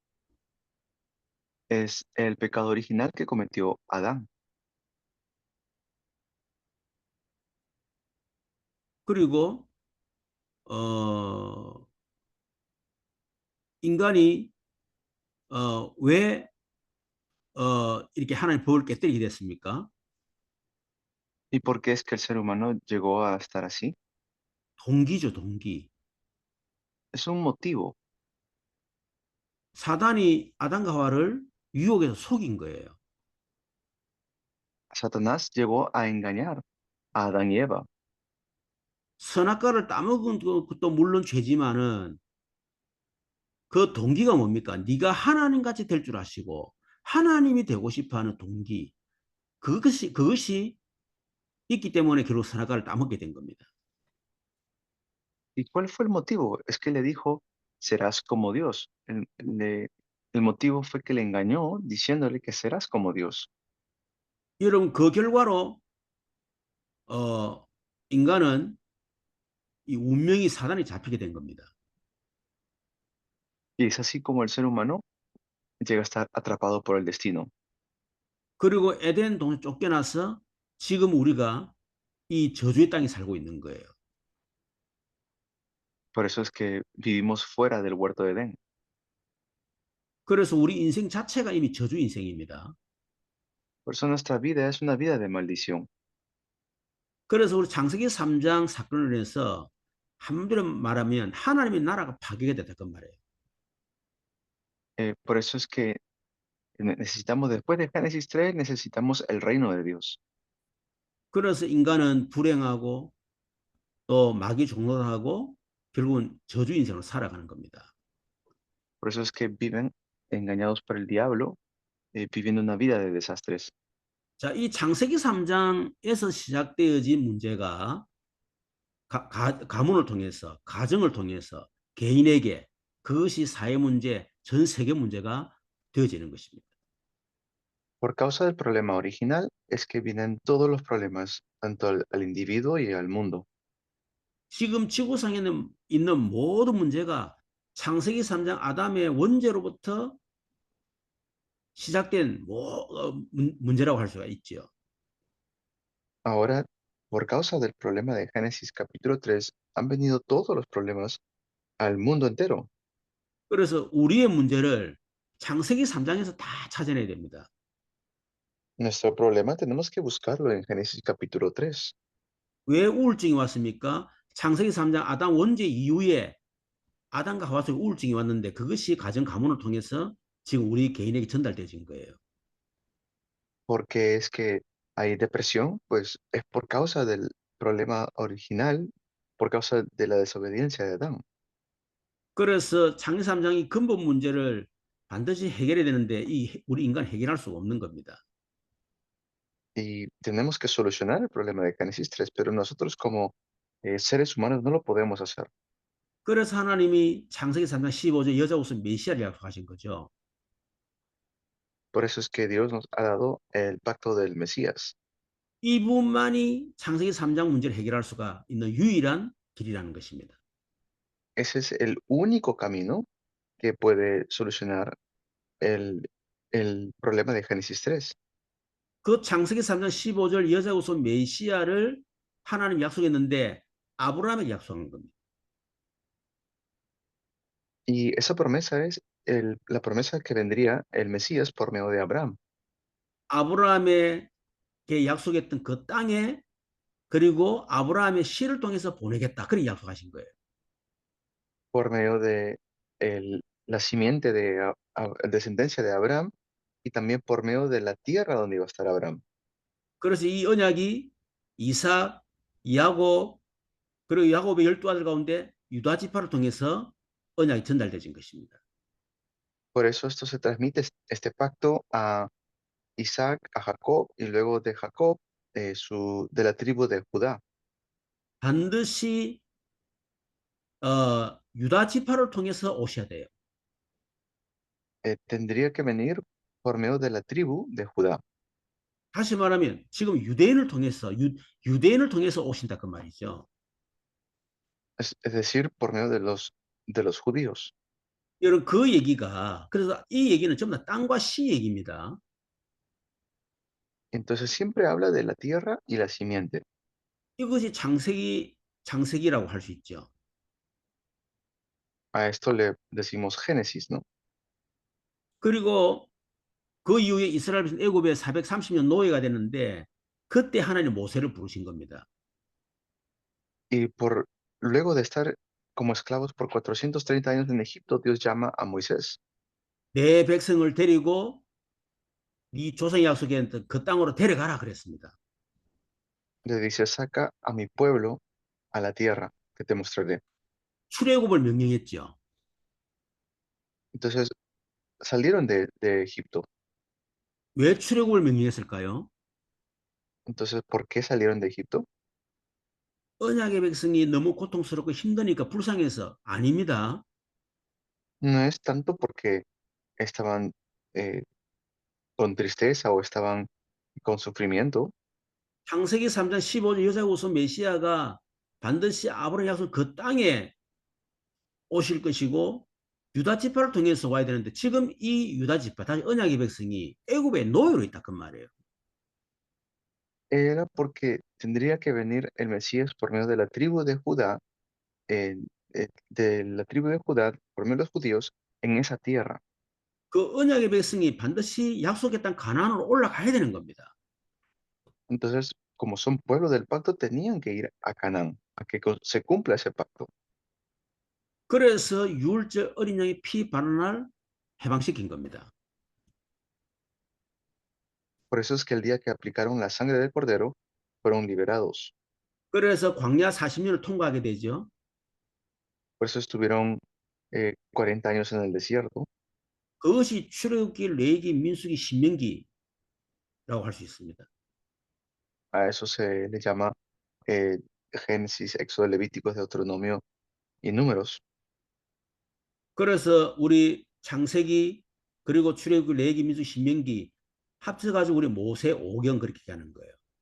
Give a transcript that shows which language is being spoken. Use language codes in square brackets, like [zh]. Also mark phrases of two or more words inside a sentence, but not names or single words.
[es] Es el pecado original que cometió Adán. [ko] 그리고 인간이 왜 이렇게 하나님 법을 깨뜨리게 됐습니까? [es] ¿Y por qué es que el ser humano llegó a estar así? [ko] 동기죠, 동기. [es] Es un motivo. [ko] 사단이 아담과 하와를 유혹해서 속인 거예요. [es] Satanás llegó a engañar a Adán y Eva. [ko] 선악과를 따먹은 것도 물론 죄지만은 그 동기가 뭡니까? 네가 하나님같이 될 줄 아시고 하나님이 되고 싶어하는 동기. 그것이 있기 때문에 결국 선악과를 따먹게 된 겁니다. [es] ¿Y cuál fue el motivo? Es que le dijo, serás como Dios. El motivo fue que le engañó diciéndole que serás como Dios. [ko] 여러분 그 결과로 인간은 이 운명이 사단이 잡히게 된 겁니다. [es] Y es así como el ser humano llega a estar atrapado por el destino. [ko] 그리고 에덴 동산 쫓겨나서 지금 우리가 이 저주의 땅에 살고 있는 거예요. [es] Por eso es que vivimos fuera del huerto de Edén. [ko] 그래서 우리 인생 자체가 이미 저주 인생입니다. [es] Por eso nuestra vida es una vida de maldición. [ko] 그래서 우리 창세기 3장 사건을 인해서 한마디로 말하면 하나님의 나라가 파괴가 됐다 그 말이에요. [es] Por eso es que necesitamos, después de Génesis 3, necesitamos el reino de Dios. [ko] 그래서 인간은 불행하고 또 마귀 종노하고 결국은 저주 인생을 살아가는 겁니다. [es] Por eso es que viven engañados por el diablo, viviendo una vida de desastres. [ko] 자, 이 창세기 3장에서 시작되어진 문제가 가문을 통해서 가정을 통해서 개인에게 그것이 사회 문제, 전 세계 문제가 되어지는 것입니다. [es] Por causa del problema original es que vienen todos los problemas, tanto al individuo y al mundo. [ko] 지금 지구상에 있는 모든 문제가 창세기 3장 아담의 원죄로부터 시작된 문제라고 할 수가 있죠. [es] Ahora, por causa del problema de Génesis capítulo 3, han venido todos los problemas al mundo entero. [ko] 그래서 우리의 문제를 창세기 3장에서 다 찾아내야 됩니다. [es] Nuestro problema tenemos que buscarlo en Génesis capítulo 3. [ko] 왜 우울증이 왔습니까? 창세기 3장 아담 원죄 이후에 아담과 하와 속에 우울증이 왔는데 그것이 가정 가문을 통해서 지금 우리 개인에게 전달되어진 거예요. [es] Porque es que hay depresión, pues es por causa del problema original, por causa de la desobediencia de Adán. [ko] 그래서 창세기 3장이 근본 문제를 반드시 해결해야 되는데 우리 인간 해결할 수가 없는 겁니다. [es] Y tenemos que solucionar el problema de Génesis 3, pero nosotros como seres humanos no lo podemos hacer. [ko] 그래서 하나님이 창세기 3장 15절 여자 옷은 메시아를 약속하신 거죠. [es] Por eso es que Dios nos ha dado el pacto del Mesías. [ko] 이분만이 창세기 3장 문제를 해결할 수가 있는 유일한 길이라는 것입니다. [es] Ese es el único camino que puede solucionar el problema de Génesis 3. [ko] 그 창세기 3장 15절 여자 옷은 메시아를 하나님 약속했는데 아브라함에게 약속한 겁니다. [es] Y esa promesa es la promesa que vendría el Mesías por medio de Abraham. [ko] 아브라함에게 약속했던 그 땅에 그리고 아브라함의 씨를 통해서 보내겠다. 그렇게 약속하신 거예요. [es] Por medio de la simiente de descendencia de Abraham y también por medio de la tierra donde iba a estar Abraham. [ko] 그래서 이 언약이 이삭, 야곱 그리고 야곱의 12아들 가운데 유다 지파를 통해서 언약이 전달되어진 것입니다. [es] Por eso esto se transmite este pacto a Isaac, a Jacob y luego de Jacob de la tribu de Judá. [ko] 반드시 유다 지파를 통해서 오셔야 돼요. [es] Tendría que venir por medio de la tribu de Judá. [ko] 다시 말하면 지금 유대인을 통해서 유대인을 통해서 오신다 그 말이죠. [es] Es decir, por medio de los judíos. [ko] 여러분 그 얘기가 그래서 이 얘기는 전부 다 땅과 씨 얘기입니다. [es] Entonces siempre habla de la tierra y la simiente. [ko] 이것이 장세기라고 할 수 있죠. [es] A esto le decimos Génesis, ¿no? [ko] 그리고 그 이후에 이스라엘 백성 애굽에 430년 노예가 됐는데 그때 하나님 모세를 부르신 겁니다. [es] Y luego de estar como esclavos por 430 años en Egipto, Dios llama a Moisés. [ko] 내 백성을 데리고 네 조상이 약속했던 그 땅으로 데려가라 그랬습니다. [es] Le dice, saca a mi pueblo a la tierra que te mostraré. [ko] 출애굽을 명령했죠. [es] Entonces salieron de Egipto. [ko] 왜 출애굽을 명령했을까요? [es] Entonces, ¿por qué salieron de Egipto? [ko] 언약의 백성이 너무 고통스럽고 힘드니까 불쌍해서 아닙니다. [es] No es tanto porque estaban eh, con tristeza o estaban con sufrimiento, [ko] 창세기 3장 15절 여자가 우서 메시아가 반드시 아브라함 약속 그 땅에 오실 것이고 유다 지파를 통해서 와야 되는데 지금 이 유다 지파 다시 언약의 백성이 애굽의 노예로 있다 그 말이에요. [es] era porque tendría que venir el Mesías por medio de la tribu de Judá, de la tribu de Judá, por medio de los judíos, en esa tierra. [ko] 그 언약의 백성이 반드시 약속의 땅 가나안으로 올라가야 되는 겁니다. [es] Entonces, como son pueblo del pacto, tenían que ir a Canaán, a que se cumpla ese pacto. [ko] 그래서 유월절 어린 양의 피 바른 날 해방시킨 겁니다. [es] Por eso es que el día que aplicaron la sangre del cordero, fueron liberados. [ko] 그래서 광야 40년을 통과하게 되죠. [es] Por eso estuvieron 40 años en el desierto. [ko] 그것이 출애굽기, 레위기, 민수기, 신명기라고 할 수 있습니다. [es] A eso se le llama Génesis, Éxodo, Levíticos, Deuteronomio y Números. [ko] 그래서 우리 창세기 그리고 출애굽기, 레위기, 민수기, 신명기 합쳐가지고 우리 모세 오경 그렇게 하는 거예요.